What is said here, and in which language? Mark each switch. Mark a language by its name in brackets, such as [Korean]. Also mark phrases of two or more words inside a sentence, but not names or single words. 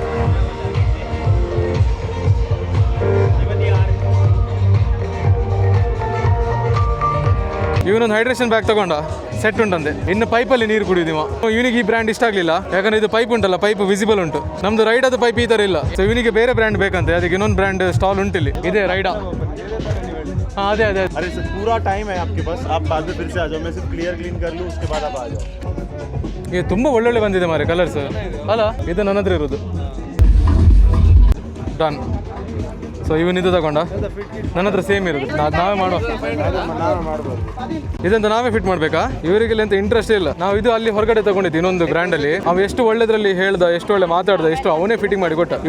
[Kannada] ಇವನೊಂದು ಹೈಡ್ರೇಷನ್ ಬ್ಯಾಗ್ ತಗೊಂಡ, ಸೆಟ್ ಉಂಟಂತೆ. ಇನ್ನು ಪೈಪಲ್ಲಿ ನೀರು ಕುಡಿದೀವ. ಇವನಿಗೆ ಈ ಬ್ರ್ಯಾಂಡ್ ಇಷ್ಟ ಆಗಲಿಲ್ಲ, ಯಾಕಂದ್ರೆ ಇದು ಪೈಪ್ ಉಂಟಲ್ಲ, [English] pipe visible [Kannada] ಉಂಟು. ನಮ್ದು ರೈಡಾದ ಪೈಪ್ ಈ ಥರ ಇಲ್ಲ. ಸೊ ಇವನಿಗೆ ಬೇರೆ ಬ್ರ್ಯಾಂಡ್ ಬೇಕಂತೆ, ಅದಕ್ಕೆ ಇನ್ನೊಂದು ಬ್ರ್ಯಾಂಡ್ ಸ್ಟಾಲ್ ಉಂಟಿಲ್ಲಿ. ಇದೆ ರೈಡಾ. [Hindi] हाँ अरे अरे सर पूरा टाइम है आपके पास, आप बाद में फिर से आ जाओ, मैं सिर्फ क्लियर क्लीन कर लूँ, उसके बाद आप आ जाओ. [Kannada] ಇದು ತುಂಬ ಒಳ್ಳೊಳ್ಳೆ ಬಂದಿದೆ ಮಾರೆ ಕಲರ್ಸ್ ಅಲ್ಲ. ಇದು ನನ್ನ ಹತ್ರ ಇರೋದು. ಡನ್. ಸೊ ಇವನಿದು ತಗೊಂಡ, ನನ್ನ ಹತ್ರ ಸೇಮ್ ಇರೋದು. ನಾವೇ ಮಾಡುವ ಇದಂತ ನಾವೇ ಫಿಟ್ ಮಾಡಬೇಕಾ? ಇವರಿಗೆ ಅಂತ ಇಂಟ್ರೆಸ್ಟ್ ಇಲ್ಲ. ನಾವು ಇದು ಅಲ್ಲಿ ಹೊರಗಡೆ ತಗೊಂಡಿದ್ದು ಇನ್ನೊಂದು ಬ್ರ್ಯಾಂಡಲ್ಲಿ. ಅವು ಎಷ್ಟು ಒಳ್ಳೆದ್ರಲ್ಲಿ ಹೇಳ್ದ, ಎಷ್ಟು ಒಳ್ಳೆ ಮಾತಾಡ್ದ, ಎಷ್ಟು ಅವನೇ ಫಿಟ್ಟಿಂಗ್ ಮಾಡಿ ಕೊಟ್ಟ.